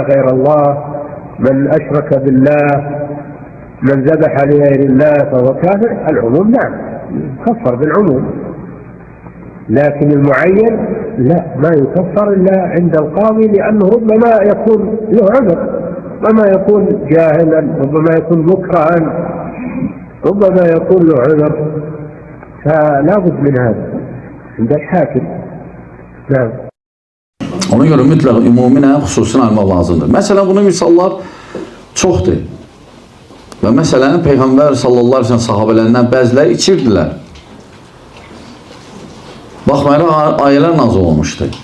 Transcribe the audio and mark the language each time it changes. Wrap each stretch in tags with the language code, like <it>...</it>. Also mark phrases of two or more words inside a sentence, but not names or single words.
<ar>غير الله، من أشرك بالله، من ذبح لغير الله فهو كافر، العموم نعم يكفر بالعموم، لكن المعين لا، ما يكفر إلا عند القاضي، لأنه ربما يكون له عذر، ربما يكون جاهلا، ربما يكون مكرها، ربما يكون له عذر، فلا بد من هذا عند الحاكم. نعم.</ar> <az>Ona görə mütləq ümuminə xüsusini almaq lazımdır. Məsələn, bunun misallar çoxdur. Və məsələn, Peyğəmbər</az> <ar>صلى الله عليه وسلم</ar> <az>sahabələrindən bəziləri içirdilər. Baxmayaraq ayələr nazil olmuşdu.</az>